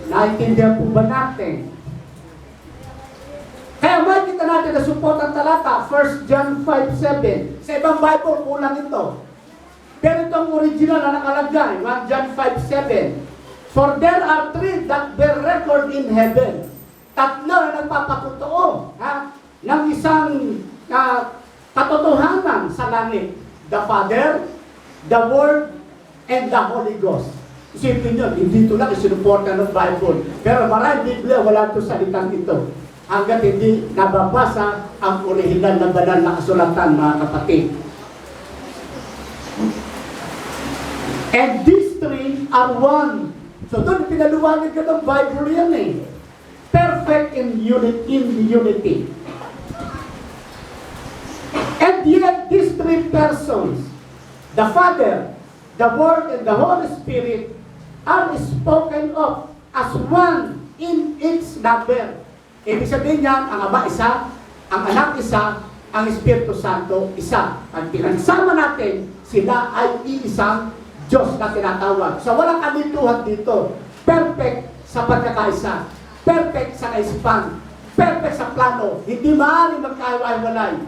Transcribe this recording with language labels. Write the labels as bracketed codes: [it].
[tl] Naintindihan po ba natin? Kaya makikita natin na support ang talata, 1 John 5:7. Sa ibang Bible, kulang ito. Pero itong original na nakalagay, 1 John 5:7. [en] For there are three that bear record in heaven. [tl] Tatlo na nagpapatotoo ng isang katotohanan sa langit. [en] The Father, the Word, and the Holy Ghost. [tl] Isipin nyo, hindi ito lang isinuporta ng Bible. Pero maraming Biblia, wala ito salitang ito. Hanggat hindi nababasa ang orihinal na banal na kasulatan, mga kapatid. [en] And these three are one. [tl] So doon, pinaluwanag ka ng Bible yan eh. [en] Perfect in unity. And yet, these three persons, the Father, the Word, and the Holy Spirit, are spoken of as one in its number. [tl] Ibig sabihin niyan, ang Ama isa, ang Anak isa, ang Espiritu Santo isa. Pag pinagsama natin, sila ay iisang Diyos na tinatawag. So walang kalituhan dito. Perfect sa pagkakaisa. Perfect sa kaisipan. Perfect sa plano. Hindi maaaring magkahiwa-hiwalay.